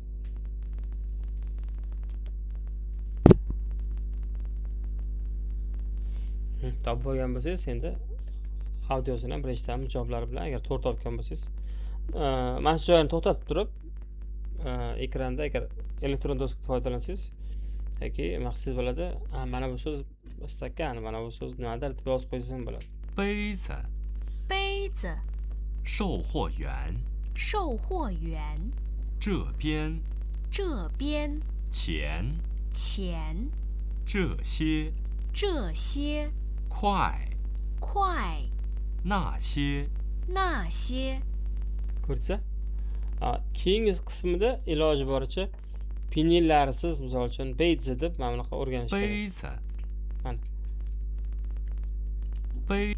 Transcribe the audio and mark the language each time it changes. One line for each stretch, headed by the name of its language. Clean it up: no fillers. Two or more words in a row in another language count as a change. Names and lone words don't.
Uzbek: Topib bo'lgan bo'lsangiz, endi audiosini ham bir eshitamiz javoblari bilan. Agar to'g'ri topgan bo'lsangiz, mana shu joyini to'xtatib turib, ekranda agar elektron doska foydalansangiz yoki maqsadingiz bo'ladi, mana bu so'z stakan, mana bu so'z nimadir deb yozib qo'ysangiz ham bo'ladi.
Chinese: 杯子，杯子，售货员，售货员，这边，这边，钱，钱，这些，这些，快，快，那些，那些，
Uzbek: Ko'rsa, keyingi qismida iloji boricha penillarsiz, misol uchun beyzi deb mana bunaqa o'rganish kerak.
Chinese: 杯子，
Uzbek: Mana.
Chinese: 杯，